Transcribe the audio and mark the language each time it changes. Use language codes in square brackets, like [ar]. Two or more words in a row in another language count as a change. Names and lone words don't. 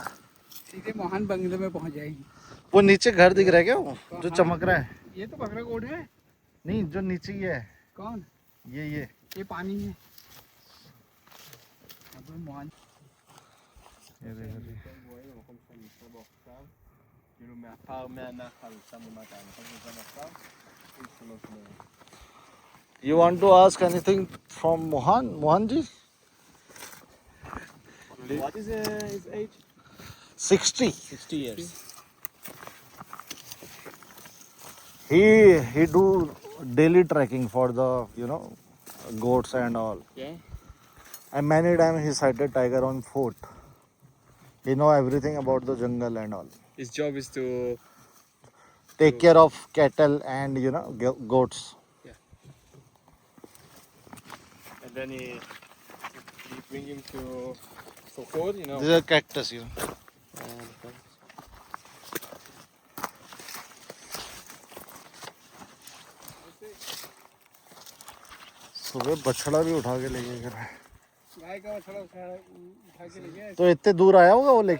[hi] सीधे मोहन बंगले में पहुंच जाएगी। वो नीचे घर दिख रहा है क्या, वो जो हाँ, चमक रहा है? ये तो बकरा कोट है। नहीं, जो नीचे ये है, कौन? ये पानी है। अब मोहन ये देखो। [he] כאילו מהפר מהנחל שם למטה, נכון שזה נחל? יש 3 בערך. [en] You want to ask anything from Mohan ji? What is his age? 60. 60 years. He do daily trekking for the goats and all. Yeah. And many times he sighted tiger on foot. He know everything about the jungle and all. His job is to Take care of cattle and goats. and then he bring him to for food, you know. These are cactus, [hi] सुबह बछड़ा भी उठा के लेके गया है। गाय का बछड़ा उठा के ले गया। तो इतने दूर आया होगा वो लेके?